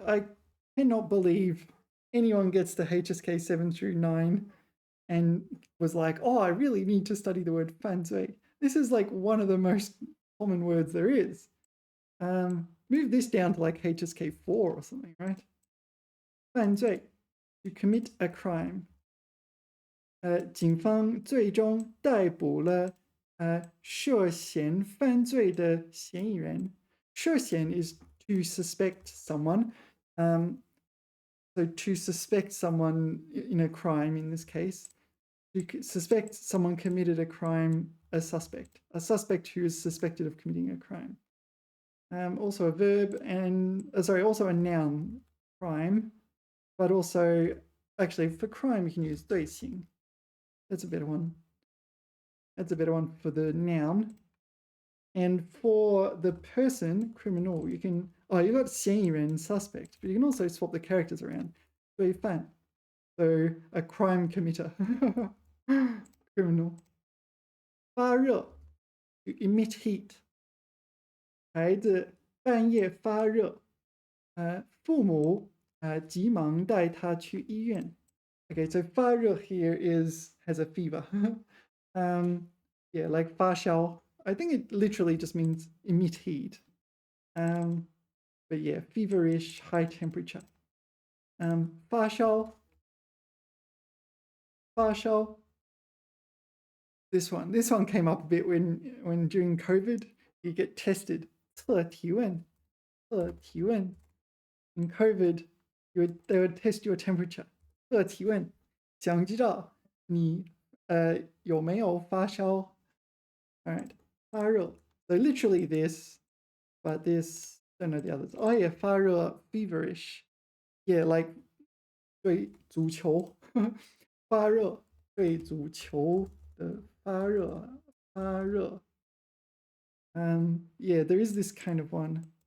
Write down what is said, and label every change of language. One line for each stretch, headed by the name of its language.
English: I cannot believe anyone gets to HSK 7 through 9 and was like, oh, I really need to study the word 犯罪. This is like one of the most common words there is. Move this down to like HSK 4 or something, right? 犯罪, to commit a crime.
Chinese: 警方最终逮捕了涉嫌犯罪的嫌疑人.
English: 涉嫌 is to suspect someone. So to suspect someone in a crime in this case, to suspect someone committed a crime, a suspect who is suspected of committing a crime. Also a verb and, also a noun, crime, but also, actually for crime you can use 对行. That's a better one. That's a better one for the noun. And for the person, criminal, you can, you got 嫌疑人, suspect, but you can also swap the characters around. 罪犯.So a crime committer. Criminal. 发热, to emit heat.
Chinese: 孩子半夜发热, 父母急忙带他去医院.
English: Okay, so 发热 here has a fever. Yeah, like 发烧. I think it literally just means emit heat. But yeah, feverish, high temperature. 发烧.
Chinese: 发烧.
English: This one came up a bit when during COVID you get tested.
Chinese: 测体温.测体温.
English: In COVID, they would test your temperature.
Chinese: 测体温. 想知道你有没有发烧.
English: All right.
Chinese: 发热.
English: So literally this but this, don't know the others. Oh yeah, 发热 feverish. Yeah, like
Chinese: 对足球发热对足球的发热发热
English: yeah, there is this kind of one.